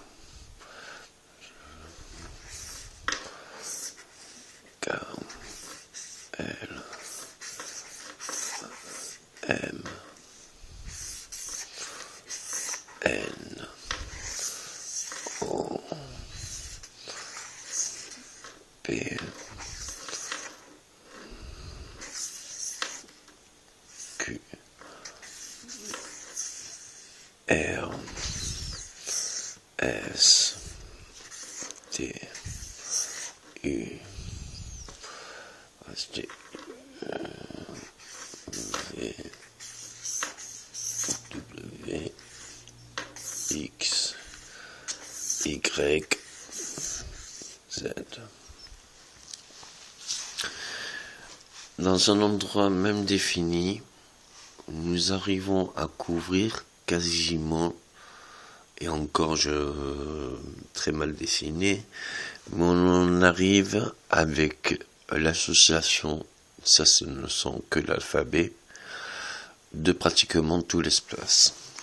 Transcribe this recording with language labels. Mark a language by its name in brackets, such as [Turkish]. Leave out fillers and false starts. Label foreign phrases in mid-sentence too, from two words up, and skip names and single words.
[French] K, L, M, N, O, P, Q, R, S, T, U, T, V, W, X, Y, Z. Dans un endroit même défini, nous arrivons à couvrir quasiment, et encore très mal dessiné, mais on arrive avec l'association, ça ce ne sont que l'alphabet, de pratiquement tout l'espace.